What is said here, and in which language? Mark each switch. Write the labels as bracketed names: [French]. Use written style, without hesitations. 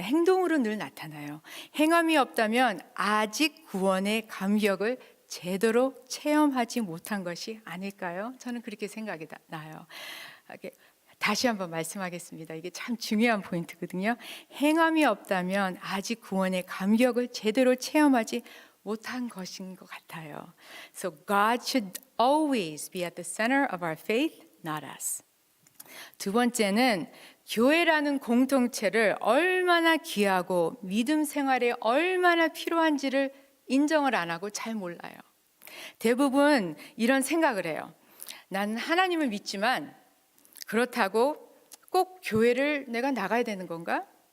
[Korean] 행동으로 늘 나타나요. 행함이 없다면 아직 구원의 감격을 제대로 체험하지 못한 것이 아닐까요? 저는 그렇게 생각이 나요. 다시 한번 말씀하겠습니다. 이게 참 중요한 포인트거든요. 행함이 없다면 아직 구원의 감격을 제대로 체험하지 못한 것인 것 같아요. [English] So God should always be at the center of our faith, not us. [Korean] 두 번째는 교회라는 공동체를 얼마나 귀하고 믿음 생활에 얼마나 필요한지를 인정을 안 하고 잘 몰라요. 대부분 이런 생각을 해요. 난 하나님을 믿지만 그렇다고 꼭 교회를 내가 나가야 되는 건가?